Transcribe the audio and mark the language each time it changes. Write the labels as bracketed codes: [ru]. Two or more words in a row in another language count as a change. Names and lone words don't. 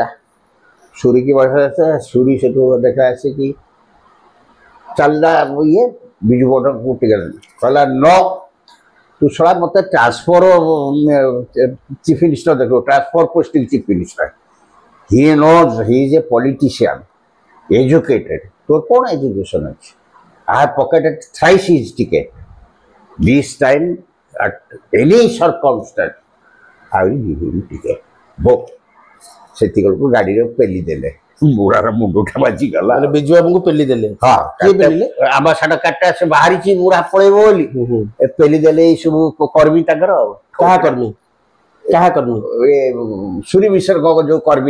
[or] ସୁରିକି ସୁରି ସେଠୁ ଦେଖା ଆସିକି ଚାଲିଲା ଇଏ ବିଜୁ ବାବୁଙ୍କୁ ଟିକେଟ କହିଲା ନ ତୁ ଶଳା ମତେ [en] transfer chief minister [or] ଦେଖିବ, [en] transfer posting chief minister. he knows he is a politician educated. [or] ତୋର କଣ ଏଜୁକେସନ ଅଛି? [en] I have pocketed thrice his ticket. This time at any circumstance I will give him ticket. [or] Both ସେତିକକୁ ଗାଡ଼ିରେ ପେଲି ଦେଲେ, ବୁଢ଼ାର ମୁଣ୍ଡଟା ବାଜିଗଲା। ମାନେ ବିଜୁ ବାବୁଙ୍କୁ ପେଲି ଦେଲେ? ହଁ, କିଏ ପେଲିଲେ? ଆମ୍ବାସାଡର କାର୍ଡଟା ସେ ବାହାରିଛି ବୁଢ଼ା ପଳେଇବ ବୋଲି ପେଲି ଦେଲେ ଏଇ ସବୁ କର୍ମୀ ତାଙ୍କର। କାହା କର୍ମୀ? କାହା କର୍ମୀ? ସୁରି ମିଶ୍ରଙ୍କ ଯୋଉ କର୍ମୀ